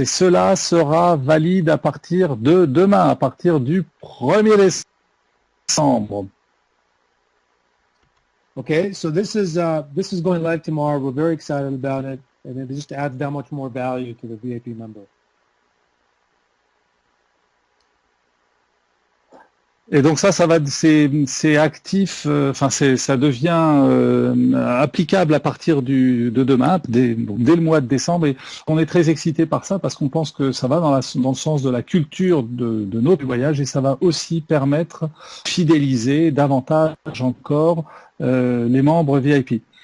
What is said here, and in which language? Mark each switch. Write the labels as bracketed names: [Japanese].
[French] Et cela sera valide à partir de demain, à partir du 1er décembre. [English] Okay, so this is going live tomorrow. We're very excited about it, and it just adds that much more value to the VIP member. [French] Et donc ça va, c'est actif, ça devient applicable à partir de demain, dès le mois de décembre. Et on est très excité par ça parce qu'on pense que ça va dans le sens de la culture de notre voyage et ça va aussi permettre de fidéliser davantage encore les membres VIP.